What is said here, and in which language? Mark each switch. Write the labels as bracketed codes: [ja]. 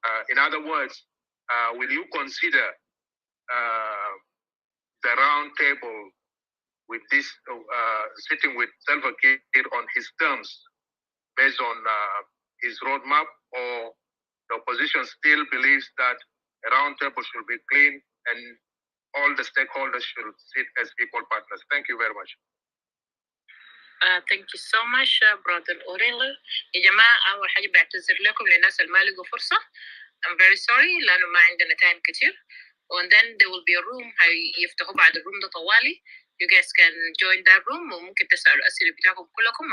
[en] In other words, will you consider the round table with this sitting with Salva Kiir on his terms based on his roadmap, or the opposition still believes that a round table should be clean and all the stakeholders should sit as equal partners? Thank you very much. Thank you so much, brother Orel. [ar] يا جماعة أول حاجة بعتذر لكم للناس اللي ما لقوا فرصة. [en] I'm very sorry [ar] لأنه ما عندنا [en] time [ar] كتير. [en] And then there will be a room [ar] هيفتحوا بعد الروم ده طوالي. [en] You guys can join that room [ar] وممكن تسألوا الأسئلة بتاعكم كلكم.